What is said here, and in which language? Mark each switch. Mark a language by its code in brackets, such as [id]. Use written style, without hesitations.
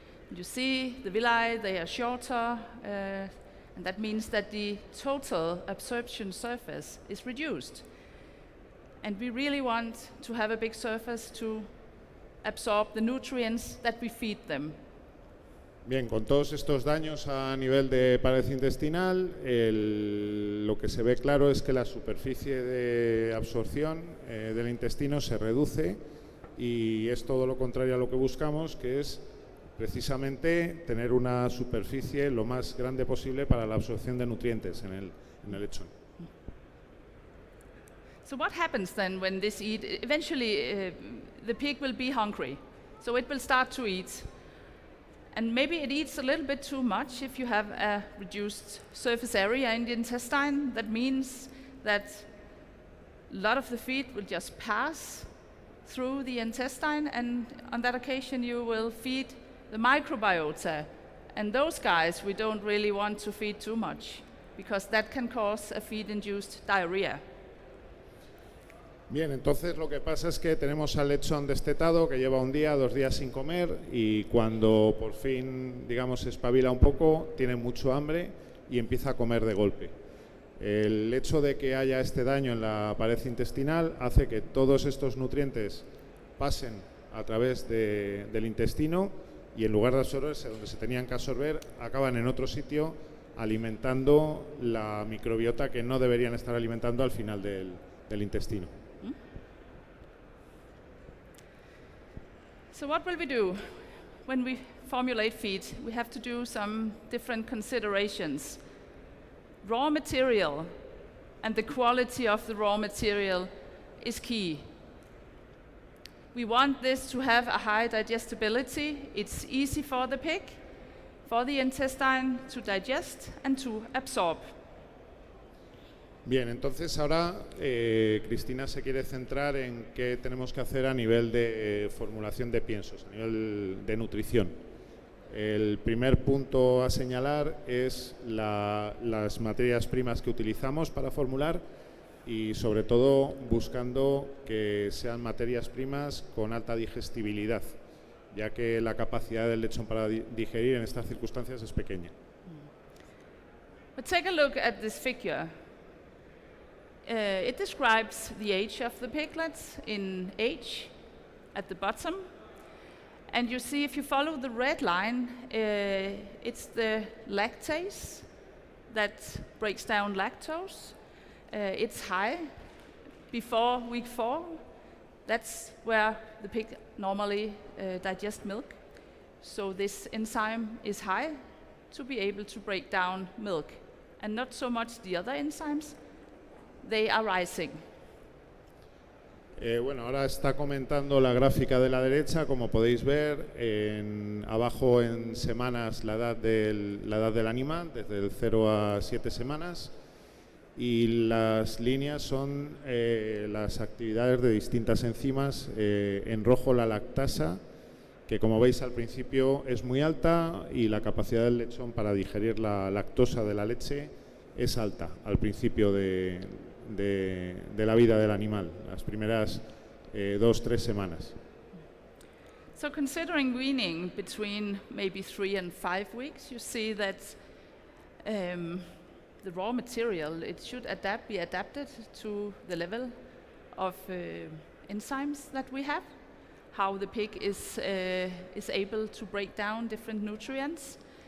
[en] You see the villi, they are shorter, and that means that the total absorption surface is reduced. And we really want to have a big surface to absorb the nutrients that we feed them. [es] Bien, con todos estos daños a nivel de pared intestinal, lo que se ve claro es que la superficie de absorción del intestino se reduce, y es todo lo contrario a lo que buscamos, que es precisamente tener una superficie lo más grande posible para la absorción de nutrientes en el lechón. [en] So what happens then when this eat? Eventually the pig will be hungry, so it will start to eat. And maybe it eats a little bit too much if you have a reduced surface area in the intestine. That means that a lot of the feed will just pass through the intestine, and on that occasion you will feed the microbiota. And those guys we don't really want to feed too much, because that can cause a feed-induced diarrhea. [es] Bien, entonces lo que pasa es que tenemos al lechón destetado que lleva un día, 2 días sin comer, y cuando por fin, digamos, se espabila un poco, tiene mucho hambre y empieza a comer de golpe. El hecho de que haya este daño en la pared intestinal hace que todos estos nutrientes pasen a través del intestino, y en lugar de absorberse donde se tenían que absorber, acaban en otro sitio alimentando la microbiota que no deberían estar alimentando al final del intestino. [en] So what will we do? When we formulate feed, we have to do some different considerations. Raw material and the quality of the raw material is key. We want this to have a high digestibility. It's easy for the pig, for the intestine to digest and to absorb. [es] Bien, entonces ahora Cristina se quiere centrar en qué tenemos que hacer a nivel de formulación de piensos, a nivel de nutrición. El primer punto a señalar es las materias primas que utilizamos para formular, y sobre todo buscando que sean materias primas con alta digestibilidad, ya que la capacidad del lechón para digerir en estas circunstancias es pequeña. [en] But take a look at this figure. It describes the age of the piglets in age at the bottom, And you see, if you follow the red line, it's the lactase that breaks down lactose. It's high before week 4. That's where the pig normally digests milk. So this enzyme is high to be able to break down milk. And not so much the other enzymes, they are rising. [es] Bueno, ahora está comentando la gráfica de la derecha, como podéis ver, abajo en semanas la edad del animal, desde el 0 a 7 semanas, y las líneas son las actividades de distintas enzimas. En rojo la lactasa, que como veis al principio es muy alta, y la capacidad del lechón para digerir la lactosa de la leche es alta al principio de la vida del animal, las primeras 2-3 semanas. [en] So considering weaning between maybe 3 and 5 weeks, you see that the raw material, it should be adapted to the level of enzymes that we have, how the pig is able to break down different nutrients.